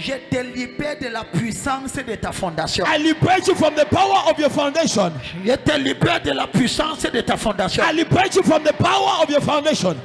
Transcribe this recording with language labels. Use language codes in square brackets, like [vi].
[fr] je te libère de la puissance de ta fondation. [en] I liberate you from the power of your foundation. [fr] Je te libère de la puissance de ta fondation. [en] I liberate you from the power of your foundation.